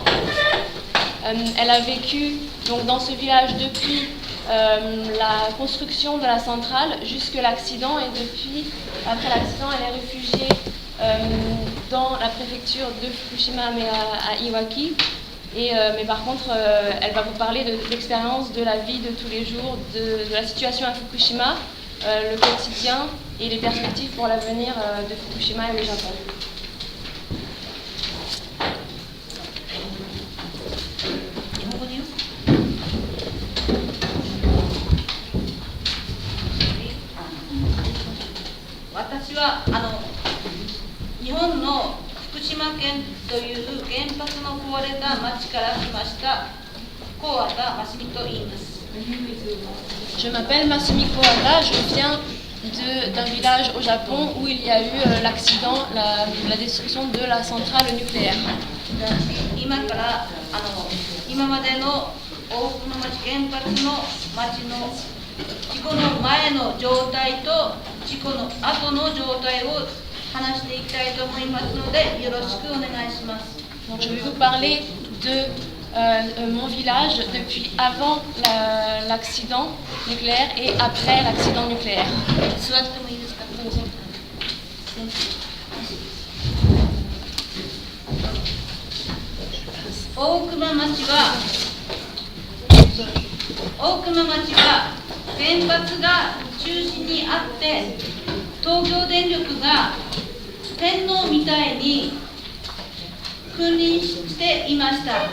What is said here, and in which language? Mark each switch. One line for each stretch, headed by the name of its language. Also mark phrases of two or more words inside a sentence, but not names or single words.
French: Elle a vécu donc dans ce village depuis la construction de la centrale jusqu'à l'accident, et après l'accident, elle est réfugiée dans la préfecture de Fukushima, mais à Iwaki. Mais par contre, elle va vous parler de l'expérience de la vie de tous les jours, de la situation à Fukushima, le quotidien et les perspectives pour l'avenir de Fukushima et le Japon.
Japanese: 私は日本の福島県という原発の壊れた町から来ました小畑真澄と言います。
French: Je m'appelle Masumi Kawata, je viens d'un village au Japon où il y a eu l'accident, la destruction de la centrale nucléaire.
Japanese: 今から今までの大熊町原発の町の事故の前の状態と事故の後の状態を話していきたいと思いますので、よろしくお願いします。
French: Donc, je vais vous parler de mon village depuis avant l'accident nucléaire et après l'accident nucléaire.
Japanese: 座ってもいいですか？どうぞ。大熊町は原発が中心にあって、東京電力が天皇みたいに君臨していました。